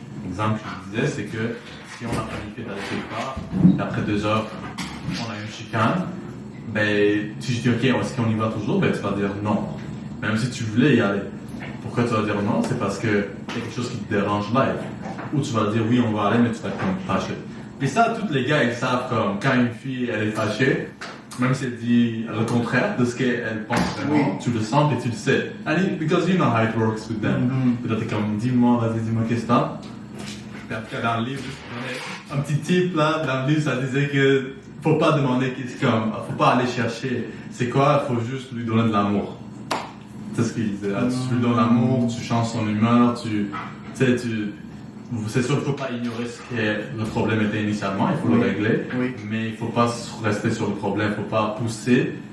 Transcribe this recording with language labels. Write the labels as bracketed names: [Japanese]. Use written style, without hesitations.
[French] L'exemple que je disais, c'est que si on a planifié d'aller quelque part, et après 2 heures, on a une chicane, ben, si je dis ok, est-ce qu'on y va toujours, ben tu vas dire non. Même si tu voulais y aller. Pourquoi tu vas dire non? C'est parce que y a quelque chose qui te dérange live. Ou tu vas dire oui, on va aller, mais tu vas être comme fâché. Puis ça, tous les gars, ils savent comme quand une fille, elle est fâchée, même si elle dit le contraire de ce qu'elle pense vraiment, tu le sens et tu le sais. [English] And because you know how it works with them. [French] Puis là, t'es comme, dis-moi, vas-y, dis-moi qu'est-ce que t'as. Puis après, dans le livre, un petit tip là, dans le livre, ça disait que faut pas demander faut pas aller chercher c'est quoi, faut juste lui donner de l'amour. C'est ce qu'il disait là. Tu lui donnes l'amour, tu changes son humeur, c'est sûr qu'il faut pas ignorer ce que le problème était initialement, il faut le régler, mais il faut pas rester sur le problème, il faut pas pousser